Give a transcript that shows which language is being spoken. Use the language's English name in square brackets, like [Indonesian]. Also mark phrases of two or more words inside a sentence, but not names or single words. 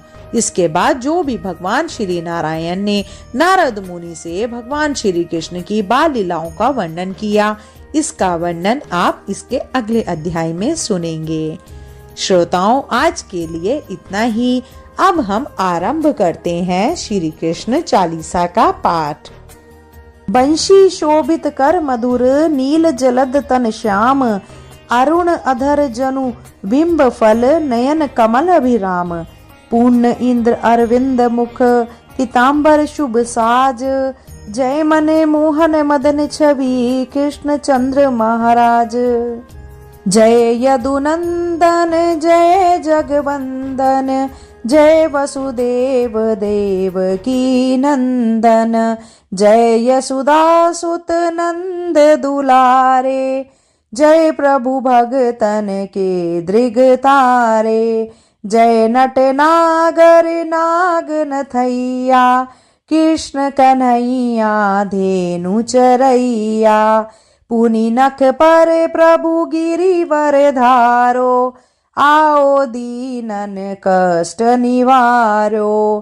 [Hindi] इसके बाद जो भी भगवान श्री नारायण ने नारद मुनि से भगवान श्री कृष्ण की बाल लीलाओं का वर्णन किया, इसका वर्णन आप इसके अगले अध्याय में सुनेंगे। श्रोताओं, आज के लिए इतना ही। अब हम आरंभ करते हैं श्री कृष्ण चालीसा का पाठ। बंशी शोभित कर मधुर, नील जलद तन श्याम, अरुण अधर जनु बिंब फल, नयन कमल अभिराम, पूर्ण इंद्र अरविंद मुख, पीताम्बर शुभ साज, जय मने मोहन मदन छवि, कृष्ण चंद्र महाराज। जय यदुनंदन जय जगवंदन, जय वसुदेव देव की नंदन, जय यशोदा सुत नंद दुलारे, जय प्रभु भगतन के दृग तारे, जय नट नागर नाग नथैया, कृष्ण कन्हैया धेनु चरैया, पुनि नख पर प्रभु गिरिवर धारो, आओ दीनन कष्ट निवारो,